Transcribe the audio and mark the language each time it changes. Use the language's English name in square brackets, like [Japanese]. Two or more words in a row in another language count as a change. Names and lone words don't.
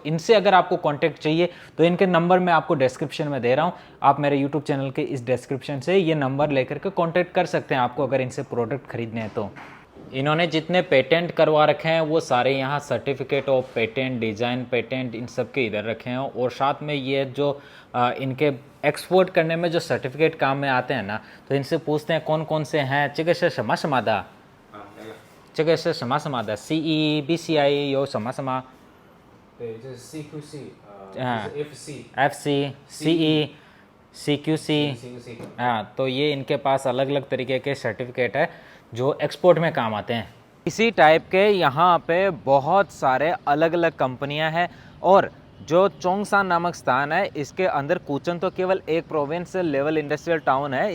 [Hindi] इनसे अगर आपको कांटेक्ट चाहिए तो इनके नंबर मैं आपको डिस्क्रिप्शन में दे रहा हूं, आप मेरे यूट्यूब चैनल के इस डिस्क्रिप्शन से ये नंबर लेकर के कांटेक्ट कर सकते हैं आपको, अगर इनसे प्रोडक्ट खरीदने हैं तो। इन्होंने जितने पेटेंट करवा रखे हैं वो सारे यहाँ [English] certificate of patent, design patent, [Hindi] इन सब के इधर रखे हैं। और साथ में ये जो इनके एक्सपोर्ट करने में जो सर्टिफिकेट काम में आते हैं ना, तो इनसे पूछते हैं कौन कौन से हैं। [Chinese] 这个是什么什么的？ 这个是什么什么的 CE BCI 有什么什么？对，这是 CQC， FC CE CQC। [Hindi] हाँ, तो ये इनके पास अलग अलग तरीके के सर्टिफिकेट है जो एक्सपोर्ट में काम आते हैं। इसी टाइप के यहाँ पे बहुत सारे अलग अलग कंपनियाँ हैं। और जो चोंगशान नामक स्थान है, इसके अंदर कूचन तो केवल एक [English] provincial level industrial town [Hindi] है।